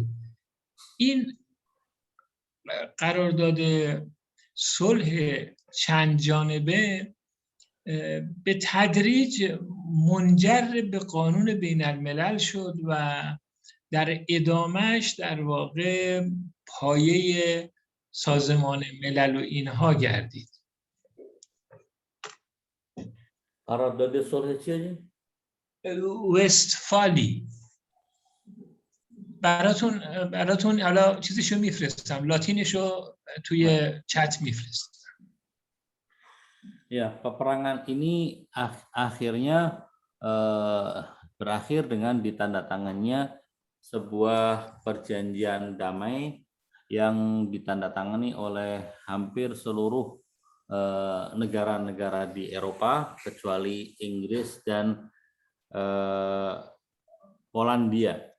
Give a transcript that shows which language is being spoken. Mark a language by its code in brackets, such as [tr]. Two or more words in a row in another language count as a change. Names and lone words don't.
[fa] این قرارداد صلح چند جانبه به تدریج منجر به قانون بین الملل شد و در ادامهش در واقع پایه سازمان ملل و اینها گردید. قرارداد صلح چیه؟ وستفالی. براتون حالا چیزشو میفرستم، لاتینشو توی چت میفرستم. [id] Ya, peperangan ini akhirnya berakhir dengan ditandatangannya sebuah perjanjian damai yang ditandatangani oleh hampir seluruh negara-negara di Eropa kecuali Inggris dan Polandia.